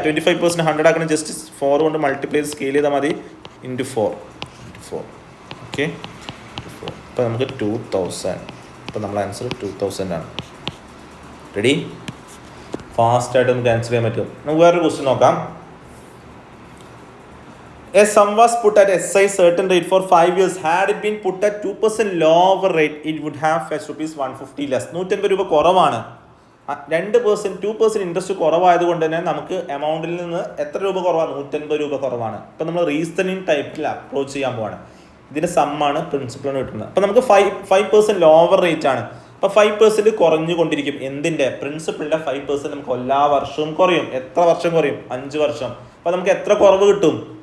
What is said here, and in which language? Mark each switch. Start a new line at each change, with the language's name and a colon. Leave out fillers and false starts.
Malayalam: 25% 100 ആക്കണം. ജസ്റ്റ് 4 കൊണ്ട് multiply scale ചെയ്താൽ മതി. × 4. ഓക്കെ, ഇപ്പോൾ നമുക്ക് 2000. ഇപ്പോൾ നമ്മുടെ ആൻസർ 2000 ആണ്. റെഡി? ഫാസ്റ്റായിട്ട് നമുക്ക് ആൻസർ ചെയ്യാൻ പറ്റും. നമുക്ക് വേറൊരു ക്വസ്റ്റ്യൻ നോക്കാം.
English: A sum was put at SI certain rate for 5 years. Had it been put at 2% lower rate, it would have fetched ₹150 less.
Malayalam: 150 രൂപ കുറവാണ്. 2% ഇൻട്രസ്റ്റ് കുറവായതുകൊണ്ട് തന്നെ നമുക്ക് എമൗണ്ടിൽ നിന്ന് എത്ര രൂപ കുറവാണ്? 150 രൂപ കുറവാണ്. ഇപ്പം നമ്മൾ റീസണിങ് ടൈപ്പിൽ അപ്രോച്ച് ചെയ്യാൻ പോവാണ്. ഇതിൻ്റെ സമ്മാണ് പ്രിൻസിപ്പിളിന് കിട്ടുന്നത്. അപ്പോൾ നമുക്ക് 5% ലോവർ റേറ്റ് ആണ്. അപ്പോൾ 5% കുറഞ്ഞുകൊണ്ടിരിക്കും. എന്തിൻ്റെ? പ്രിൻസിപ്പിളിൻ്റെ 5% നമുക്ക് എല്ലാ വർഷവും കുറയും. എത്ര വർഷം കുറയും? 5 വർഷം. അപ്പോൾ നമുക്ക് എത്ര കുറവ് കിട്ടും?